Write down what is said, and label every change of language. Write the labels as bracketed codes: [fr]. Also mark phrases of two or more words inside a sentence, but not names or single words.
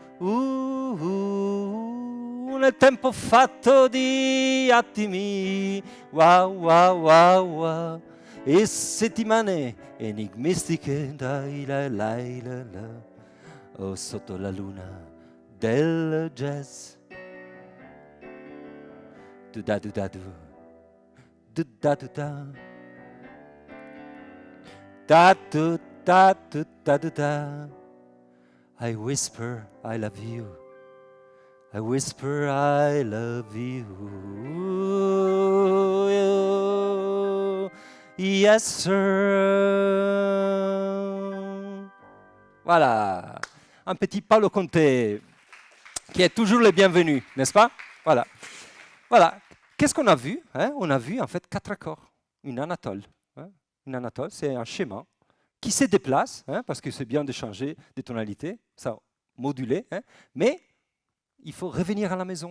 [it] Nel tempo fatto di attimi. Wow, wow, wow, wow. E settimane enigmistiche. Dai, la, la, la, la. Oh, sotto la luna del jazz. Du da du da du. Du da du da. Da du da du da du da. [en] I whisper I love you. I whisper I love you. Yes sir. [fr] Voilà. Un petit Paolo Conte qui est toujours le bienvenu, n'est-ce pas? Voilà. Voilà. Qu'est-ce qu'on a vu, hein? On a vu en fait 4 accords, une anatole. Hein? Une anatole, c'est un schéma qui se déplace, hein, parce que c'est bien de changer des tonalités, ça moduler, hein, mais il faut revenir à la maison.